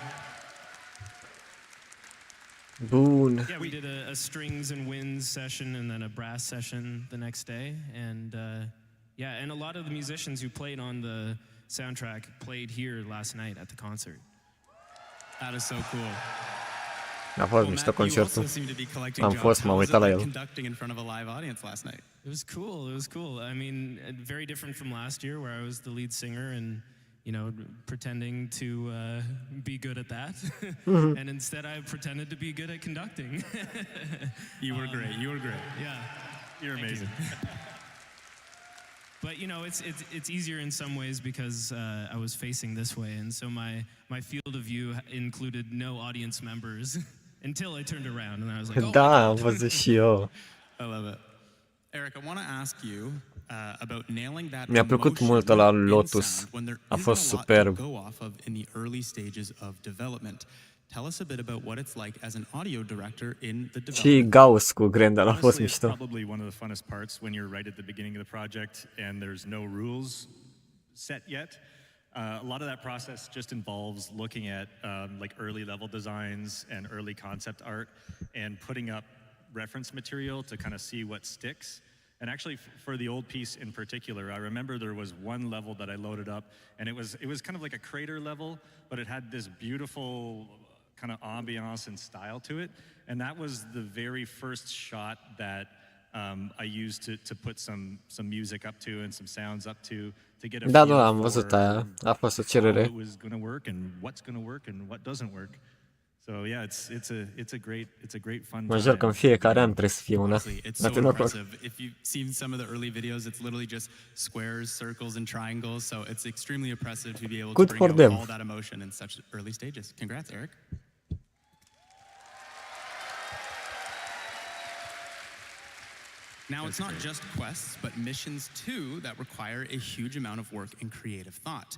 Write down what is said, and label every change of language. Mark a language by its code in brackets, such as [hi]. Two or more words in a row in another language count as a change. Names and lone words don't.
[ro] Bun. [en] Yeah, we did a strings and winds session and then a brass session the next day, and yeah, and a lot of the musicians who played on the soundtrack played here last night at the concert. That is so cool. [ro] A fost mișto concertul. Am fost, m-am uitat la el. [en] Conducting in front of a live audience last night. It was cool. It was cool. I mean, very different from last year where I was the lead singer and, you know, pretending to be good at that. And instead I pretended to be good at conducting. You were great. You were great. Yeah. You're amazing. But you know, it's easier in some ways because I was facing this way, and so my field of view included no audience members until I turned around, and I was like, oh. [ro] Da, am văzut și eu. [en] I love it. Eric, I want to ask you about nailing that. [ro] Mi-a plăcut mult la Lotus. A fost superb. [en] Go off of in the early stages of development. Tell us a bit about what it's like as an audio director in the development. [ro] Și Gauss cu Grendel a fost [en] Honestly, [ro] mișto. [en] it's probably one of the funnest parts when you're right at the beginning of the project and there's no rules set yet. A lot of that process just involves looking at like early level designs and early concept art and putting up reference material to kind of see what sticks. And actually, for the old piece in particular, I remember there was one level that I loaded up, and it was kind of like a crater level, but it had this beautiful kind of ambiance and style to it. And that was the very first shot that I used to put some music up to and some sounds up to get a [ro] Da, [en] feel [ro] da, am văzut aia. A fost o [en] how [ro] cerere. [en] it was going to work and what's going to work and what doesn't work. So yeah, it's a great fun [ro] Mă jur că în fiecare an trebuie să fie una. [en] It's so impressive. If you've seen some of the early videos, it's literally just squares, circles, and triangles. So it's extremely impressive to be able Good to for bring out them. all that emotion in such early stages. Congrats, Eric. Now, it's not just quests, but missions too that require a huge amount of work and creative thought.